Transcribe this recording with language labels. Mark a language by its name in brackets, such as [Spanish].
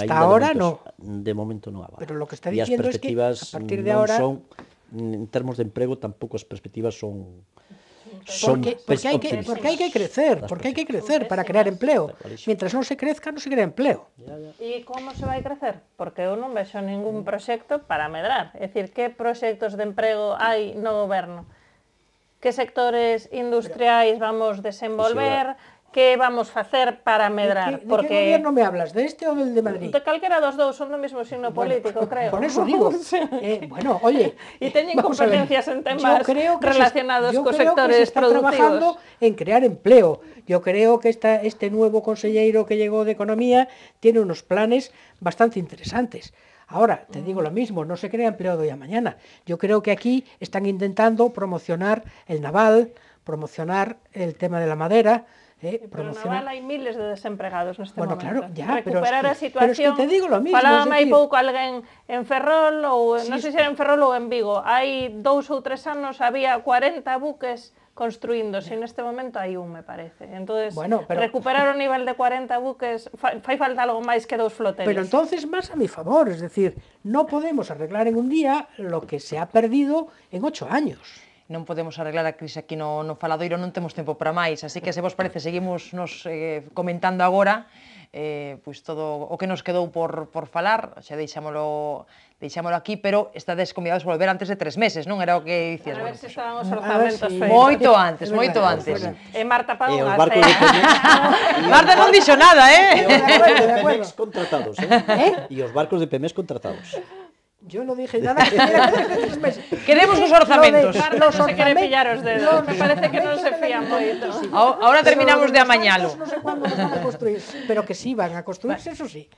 [Spanish] hasta ahora [Galician] de momento non avalan. [Spanish] Pero lo que está diciendo es que a partir de ahora [Galician] en termos de emprego tampouco as perspectivas son [Spanish] porque hay que crecer, para crear empleo. Mientras no se crezca, no se crea empleo. [Galician] E como se vai crecer? Porque eu non vexo ningún proxecto para medrar. É dicir, que proxectos de emprego hai no goberno? Que sectores industriais vamos desenvolver? Que vamos facer para medrar? [Spanish] ¿De qué gobierno me hablas? ¿De este o del de Madrid? [Galician] De calquera dos dous, son do mesmo signo político, creo. [Spanish] Por eso digo. Bueno, oye... [Galician] E teñen competencias en temas relacionados cos sectores productivos. [Spanish] Yo creo que se está trabajando en crear empleo. Yo creo que este nuevo conselleiro que llegó de Economía tiene unos planes bastante interesantes. Ahora, te digo lo mismo, no se crea empleo de hoy a mañana. Yo creo que aquí están intentando promocionar el naval, promocionar el tema de la madera, [Galician] Pero Naval hai miles de desempregados neste momento. [Spanish] Claro, ya, [Galician] recuperar a situación. [Spanish] Pero es que te digo lo mismo. [Galician] Falaba hai pouco alguén en Ferrol, ou non sei se era en Ferrol ou en Vigo. Hai 2 ou 3 anos había 40 buques construíndose, neste momento hai un, me parece. Entonces, recuperar o nivel de 40 buques, fai falta algo máis que 2 floteles. [Spanish] Pero entonces más a mi favor, es decir, no podemos arreglar en un día lo que se ha perdido en 8 años. [Galician] Non podemos arreglar a crise aquí no Faladoiro, non temos tempo para máis, así que se vos parece, seguimos nos comentando agora pois todo o que nos quedou por falar, xa deixámolo aquí, pero estades convidados a volver antes de 3 meses, non era o que dicías? A ver se estaban os orzamentos feitos. Moito antes, moito antes. E Marta pagou unha Marta non dixo nada, De Pemex contratados, E os barcos de Pemex contratados. [Spanish] Yo no dije nada que tenía que hacer 3 meses. [Galician] Queremos os orzamentos. Carlos se quere pillar os dedos. Me parece que non se fía moito. [Spanish] Ahora terminamos de amañalo. [Galician] Non sei [Spanish] cuándo nos van a construir, pero que sí van a construirse, eso sí.